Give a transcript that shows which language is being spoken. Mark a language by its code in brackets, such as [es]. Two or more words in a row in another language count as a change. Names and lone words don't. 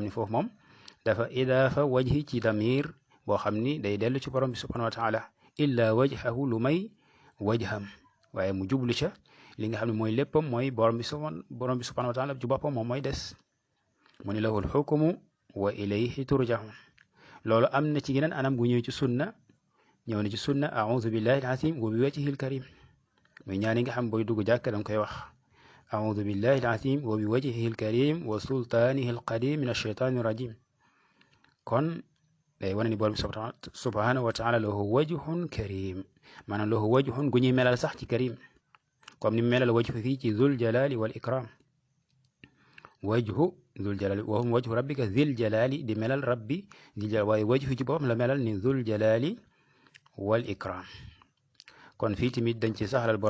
[wo] ne foofu moom dafa [ar] إضافة وجه [wo] ci damir boo xam ni day dellu ci borom bi [ar] سبحانه وتعالى إلا وجهه [wo] lu may wajham waaye mu jublu ca li nga xam ne mooy léppam mooy borom bi [ar] سبحانه وتعالى [wo] ci boppam moom mooy des mu ni [ar] له الحكم وإليه ترجعون [wo] loolu am na ci geneen anam gu ñëw ci sunna ñëw na ci sunna [ar] أعوذ بالله العظيم وبوجهه الكريم [wo] muy ñaan yi nga xam booy dugg jàkk danga koy wax [ar] أعوذ بالله العظيم وبوجهه الكريم وسلطانه القديم من الشيطان الرجيم [wo] kon day wane ni borom bi [ar] سبحانه وتعالى له وجه كريم [wo] maanaam [ar] له وجه [wo] gu ñuy melal sax ci karim comme ni melal wajhu fii ci [ar] ذو الجلال والإكرام وجه ذو الجلال وهم وجه ربك ذي الجلال [wo] di melal [ar] ربي ذي الجلال [wo] waaye wajhu ci boppam la melal ni [ar] ذو الجلال والإكرام [wo] kon fii tamit dañ ci saxalal borom